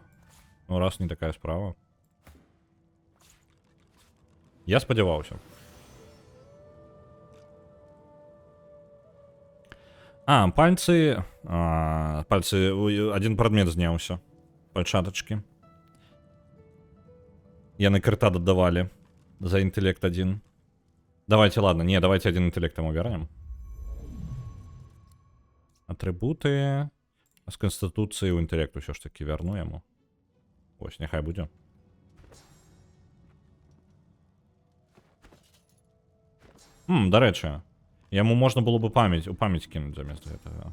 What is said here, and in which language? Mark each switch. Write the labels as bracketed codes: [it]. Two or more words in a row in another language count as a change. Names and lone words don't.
[be] Ну, раз не такая справа. Я спадзяваўся. Пальцы... Пальцы... Один прадмет зняўся. Пальчатачкі. Яны крыта дадавалі. За інтэлект один. [ru] Давайте, ладно. [be] Не, [ru] давайте один [be] інтэлект яму вернем. Атрыбуты... З канстытуцыі ў інтэлект усё ж таки вярну яму. Ось, няхай будзе. Дарэчы, яму можна было бы у памяць кінуць замест гэтага.